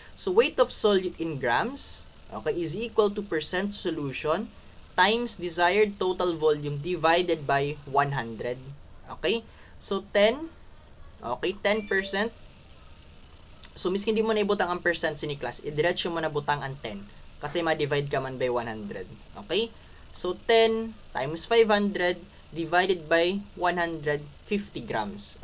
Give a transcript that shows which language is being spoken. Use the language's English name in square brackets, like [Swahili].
[English] So, weight of solute in grams, okay, is equal to percent solution times desired total volume divided by 100. Okay? So, 10. Okay, 10%. [Hiligaynon] So, miskin hindi mo na ibutang ang percent sini class, idiretso mo na butang ang 10. Kasi ma-divide ka man by 100. Okay? [English] So, 10 times 500 divided by 150 grams.